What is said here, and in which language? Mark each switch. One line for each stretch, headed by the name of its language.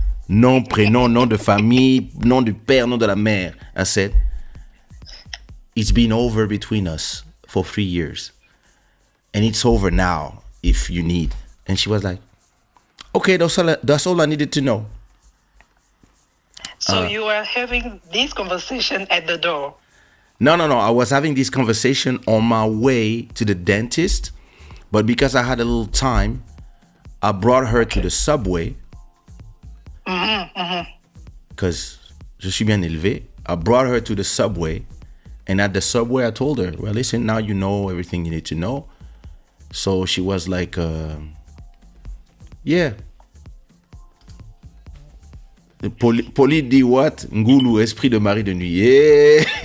French: Nom, prénom, nom de famille, nom du père, nom de la mère.
English: I said, it's been over between us for 3 years. And it's over now if you need. And she was like, okay, that's all I needed to know. So you were having this conversation at the door? No. I was having this conversation on my way to the dentist. But because I had a little time, I brought her to the subway. Because
French: je suis bien élevé.
English: I brought her to the subway. And at the subway, I told her, well, listen, now you know everything you need to know. So she was like, yeah.
French: Poli dit what? Ngulu, esprit de mari de nuit. Yeah.